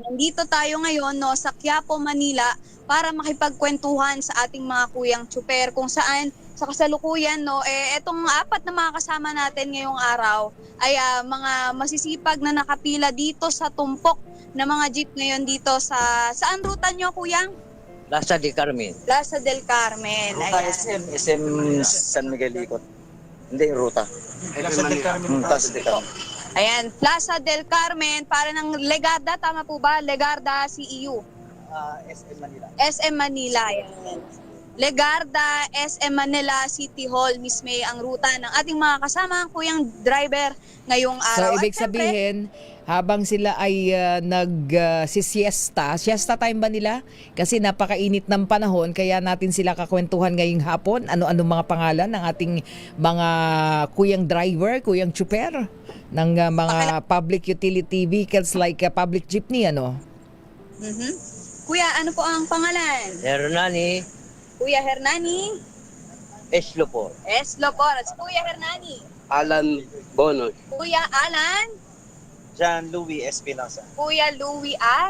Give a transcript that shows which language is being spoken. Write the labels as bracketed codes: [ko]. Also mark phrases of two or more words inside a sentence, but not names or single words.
[tl] Nandito tayo ngayon sa Quiapo, Manila para makipagkwentuhan sa ating mga kuyang tsuper kung saan sa kasalukuyan etong apat na mga kasama natin ngayong araw ay mga masisipag na nakapila dito sa tumpok na mga jeep ngayon dito saan ruta nyo, kuyang? Plaza del Carmen. Plaza del Carmen. Ruta SM San Miguel Ikot. Hindi, ruta. Plaza del Carmen. Plaza del Carmen. Ayan, Plaza del Carmen para ng Legarda, tama po ba? Legarda, CEU. SM Manila. SM Manila, yan. Legarda, SM Manila, City Hall, Miss May, ang ruta ng ating mga kasama, kuyang driver ngayong araw. So, ibig sabihin, habang sila ay [en] siesta time [tl] ba nila? Kasi napakainit ng panahon, kaya natin sila kakwentuhan ngayong hapon. Ano-ano mga pangalan ng ating mga kuyang driver, kuyang tsuper, ng mga [en] public utility vehicles like public jeepney, [tl] Kuya, ano po ang pangalan? Hernani. Kuya Hernani. Eslopor. Eslopor. Kuya Hernani. Alan Bonoy. Kuya Alan. John Louis Espinosa. Kuya Louis at